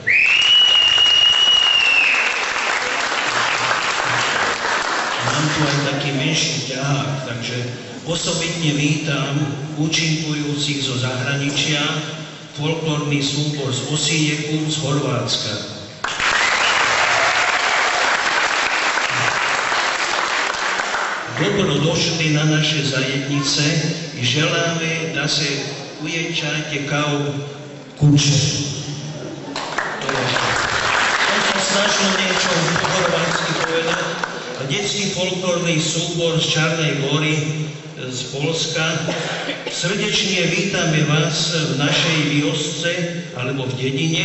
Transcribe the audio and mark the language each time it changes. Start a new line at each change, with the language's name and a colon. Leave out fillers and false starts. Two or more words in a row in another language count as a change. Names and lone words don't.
Slovak: Mám tu aj taký menší ťahák, takže osobitne vítam účinkujúcich zo zahraničia, folklórny súbor z Osieku z Chorvátska.
Croatian: Dobrodošli na naše zajednice i želáme, da se ujenčate kao kuće.
Slovak: To je to snažno niečo po chorvátsky povedať. Detský folklórny súbor z Čarnej Gory z Polska. Srdečne vítame vás v našej viosce alebo v dedine.